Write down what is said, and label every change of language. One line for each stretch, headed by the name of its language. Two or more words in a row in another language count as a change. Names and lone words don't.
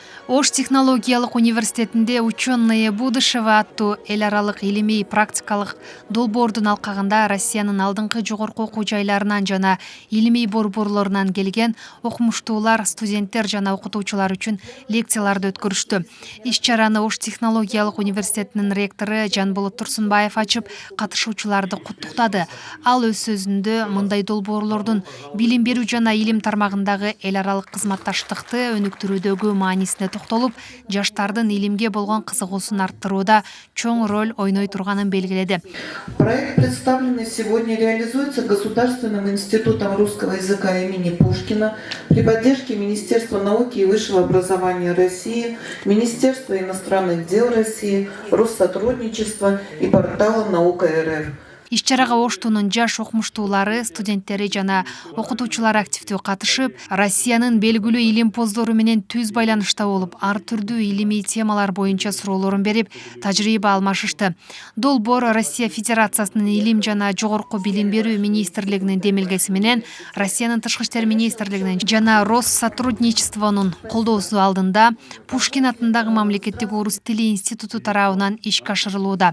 Kyrgyz: Ош технологиялык университетинде
Russian: ученые будущего
Kyrgyz: аттуу эл аралык илимий практикалык долбоордун алкагында Россиянын алдыңкы жогорку окуу жайларынан жана илимий борборлорунан келген окумуштуулар, студенттер жана окутуучулар үчүн лекцияларды өткөрүштү. Иш-чараны Ош технологиялык университетинин ректору Жанболот Турсунбаев ачып, катышуучуларды куттуктады. Ал өз сөзүндө мындай долбоорлордун билим берүү жана илим тармагындагы эл аралык кызматташтыкты өнүктүрүүдөгү маанисине токтолуп, жаштардын илимге болгон кызыгуусун арттырууда чоң роль ойной турганын белгиледи.
Russian: Проект, представленный сегодня, реализуется Государственным институтом русского языка имени Пушкина при поддержке Министерства науки и высшего образования России, Министерства иностранных дел России, Россотрудничества и портала «Наука РФ».
Kyrgyz: Иш-чарага Оштунун жаш окумуштуулары, студенттери жана окутуучулар активдүү катышып, Россиянын белгилүү илимпоздору менен түз байланышта болуп, ар түрдүү илимий темалар боюнча суроолорун берип, тажрыйба алмашышты. Долбоор Россия Федерациясынын илим жана жогорку билим берүү министрлигинин демилгеси менен Россиянын тышкы иштер министрлигинин жана Россотрудничествонун колдоосу алдында Пушкин атындагы мамлекеттик орус тили институту тарабынан ишке ашырылууда.